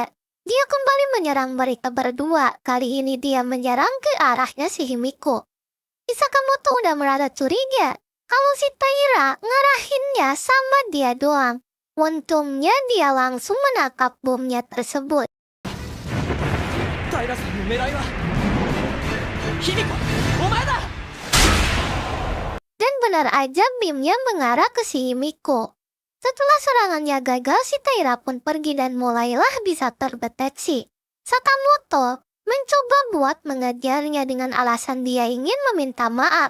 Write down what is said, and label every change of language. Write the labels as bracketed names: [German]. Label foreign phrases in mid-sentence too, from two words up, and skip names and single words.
[Indonesian] Dia kembali menyerang mereka berdua. Kali ini dia menyerang ke arahnya si Himiko. Si Sakamoto udah merada curiga kalau si Taira ngarahinnya sama dia doang. Untungnya dia langsung menangkap bomnya tersebut. [Japanese] 平さんの狙いは卑弥呼、お前だ。 [Indonesian] Dan benar aja Bimnya mengarah ke si Himiko. Setelah serangannya gagal, si Taira pun pergi dan mulailah bisa terdeteksi. Sakamoto mencoba buat mengejarnya dengan alasan dia ingin meminta maaf.